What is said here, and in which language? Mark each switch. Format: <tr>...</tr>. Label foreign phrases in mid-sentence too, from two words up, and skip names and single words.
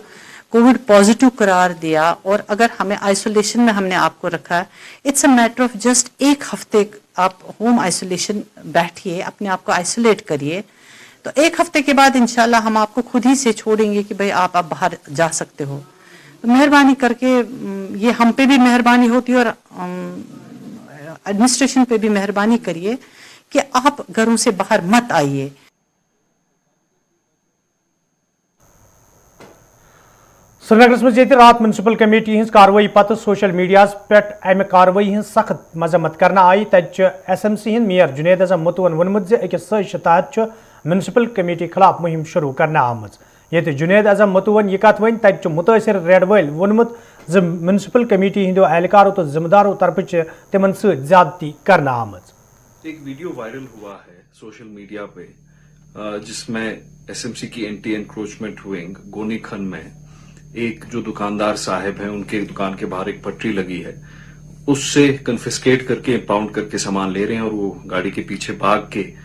<en>covid positive</en> <ur>قرار دیا اور اگر ہمیں آئسولیشن میں ہم نے آپ کو رکھا ہے</ur> <en>it's a matter of just</en> <ur>ایک ہفتے آپ</ur> <en>home isolation</en> <ur>بیٹھیے اپنے آپ کو آئسولیٹ کریے تو ایک ہفتے کے بعد انشاءاللہ ہم آپ کو خود ہی سے چھوڑیں گے کہ بھائی آپ اب باہر جا سکتے ہو تو مہربانی کر کے یہ ہم پہ بھی مہربانی ہوتی ہے اور ایڈمنسٹریشن پہ بھی مہربانی کریے کہ آپ گھروں سے باہر مت آئیے</ur> <ks>سرینگرس منٛز ییٚتہِ رات</ks> <en>municipal committee</en> <ks>ہٕنٛز کاروٲیی پتہٕ سوشل میڈیاہس پٮ۪ٹھ امہِ کاروٲیی ہٕنٛز سخت مذمت کرنہٕ آیہِ تتہِ چھِ ایس ایم سی ہٕنٛدۍ میئر جُنید اعظم متوٗوَن ووٚنمُت زِ أکِس سٲزشہِ تحت چھُ</ks> <en>municipal committee</en> <ks>خلاف مُہِم شروٗع کرنہٕ آمٕژ ییٚتہِ جُنید اعظم متوٗوَن یہِ کتھ ؤنۍ تتہِ چھُ مُتٲثر ریڈ وٲلۍ ووٚنمُت زِ</ks> <en>municipal committee</en> <ks>ہٕنٛدیو اہلکارو تہٕ ذمہٕ دارو طرفہٕ چھِ تِمن سۭتۍ زیادتی کرنہٕ آمٕژ</ks> <ur>ایک ویڈیو وائرل ہوا ہے</ur> <en>social media</en> <ur>پہ جس میں ایس ایم سی کی</ur> <en>anti encroachment wing</en> <ur>گونی کھن میں ایک جو دکاندار صاحب ہیں ان کے دکان کے باہر ایک پٹری لگی ہے اس سے کنفسکیٹ کر کے امپاؤنڈ کر کے سامان لے رہے ہیں اور وہ گاڑی کے پیچھے بھاگ کے</ur>